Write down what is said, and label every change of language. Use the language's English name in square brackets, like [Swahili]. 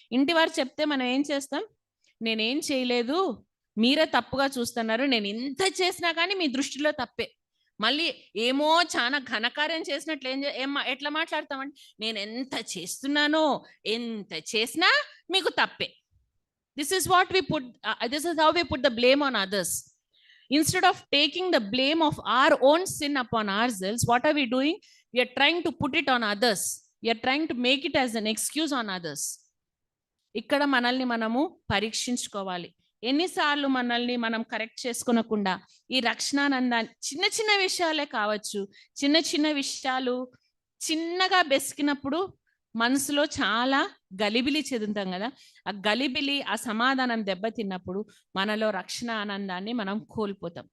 [Telugu] ఇంటి వారు చెప్తే మనం ఏం చేస్తాం, నేనేం చేయలేదు, మీరే తప్పుగా చూస్తున్నారు, నేను ఎంత చేసినా కానీ మీ దృష్టిలో తప్పే. మళ్ళీ ఏమో చాలా ఘనకార్యం చేసినట్లు ఎట్లా మాట్లాడతామంటే, నేను ఎంత చేస్తున్నానో, ఎంత చేసినా మీకు తప్పే. [English] This is how we put the blame on others. Instead of taking the blame of our own sin upon ourselves, what are we doing? We are trying to put it on others. We are trying to make it as an excuse on others. [Telugu] ఇక్కడ మనల్ని మనము పరీక్షించుకోవాలి. ఎన్నిసార్లు మనల్ని మనం correct చేసుకోనకుండా ఈ రక్షణానందాన్ని, చిన్న చిన్న విషయాలే కావచ్చు, చిన్న చిన్న విషయాలు చిన్నగా బెసికినప్పుడు మనసులో చాలా గలిబిలి చెందుతాం కదా. ఆ గలిబిలి, ఆ సమాధానం దెబ్బతిన్నప్పుడు మనలో రక్షణ ఆనందాన్ని మనం కోల్పోతాం.